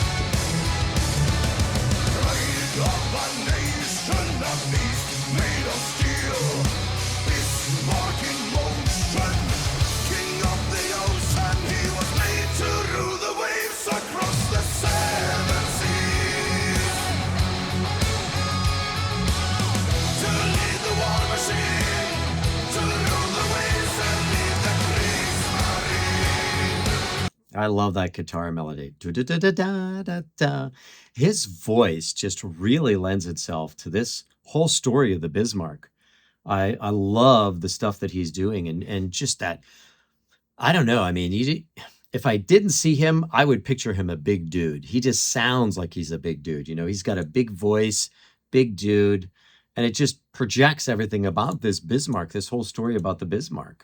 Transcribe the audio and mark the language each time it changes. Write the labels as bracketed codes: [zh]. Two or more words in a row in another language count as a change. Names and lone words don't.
[en] Pride of a nation of beasts made of steel, Bismarck in motion, king of the ocean, he was made to rule the waves across the seven seas, to lead the war machine, to rule the waves and lead the Kriegsmarine. I love that guitar melody. Du-du-du-du-da-da-da. His voice just really lends itself to this whole story of the Bismarck. I love the stuff that he's doing and just that. I don't know. I mean, if I didn't see him, I would picture him a big dude. He just sounds like he's a big dude. You know, he's got a big voice, big dude, and it just projects everything about this Bismarck, this whole story about the Bismarck.